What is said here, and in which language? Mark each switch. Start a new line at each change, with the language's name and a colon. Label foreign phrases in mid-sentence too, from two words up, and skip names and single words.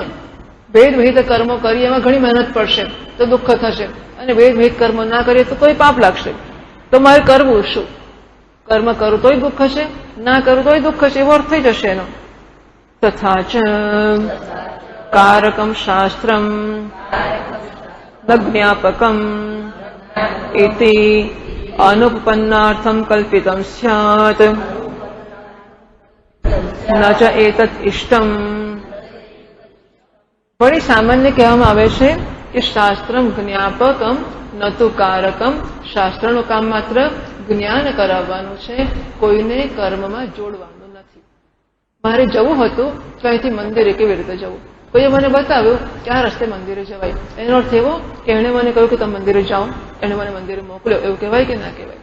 Gujarati: વેદ વિહિત કર્મો કરીએ એમાં ઘણી મહેનત પડશે તો દુઃખ થશે, અને વેદ વિહિત કર્મો ના કરીએ તો કોઈ પાપ લાગશે. તો મારે કરવું શું? કર્મ કરું તોય દુઃખ છે, ના કરું તોય દુઃખ છે, એવો અર્થ થઈ જશે એનો.
Sanskrit: તથા ચ કારકમ શાસ્ત્રમ ન જ્ઞાપકમ ઇતિ अनुपन्नार्थम कल्पितम स्यात् न च एतत् इष्टम.
Gujarati: वળી સામાન્ય કહેવામાં આવે છે કે
Sanskrit: શાસ્ત્રમ જ્ઞાપકમ ન તુ કારકમ.
Gujarati: શાસ્ત્રનું કામ માત્ર જ્ઞાન કરાવવાનું છે, કોઈને કર્મમાં જોડવાનું નથી. મારે જવું હતું તો અહીંથી મંદિરે કેવી રીતે જવું, કોઈએ મને બતાવ્યું કે આ રસ્તે મંદિરે જવાય, એનો અર્થ એવો કે એણે મને કહ્યું કે તમે મંદિરે જાઓ, એણે મને મંદિરે મોકલ્યો, એવું કહેવાય કે ના કહેવાય?